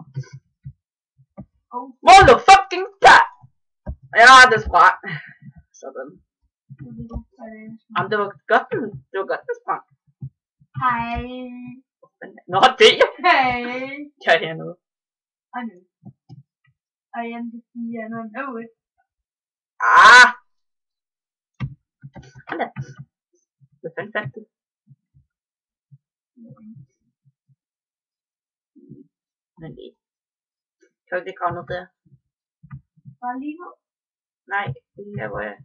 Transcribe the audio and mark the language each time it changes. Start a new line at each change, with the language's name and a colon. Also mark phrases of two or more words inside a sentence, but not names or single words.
English: Motherfucking god!
Danish: Ja, det sprang. Sådan. Jamen, det var godt, den sprang. Hej. Nå, det er Hej. jeg er hernede.
English: I know. I am the sea and I know it.
Danish: Sådan der. Hvad fanden fandt du? Men det. Kan du ikke lige komme ned der? Bare lige nu. Nej, det er her, hvor jeg...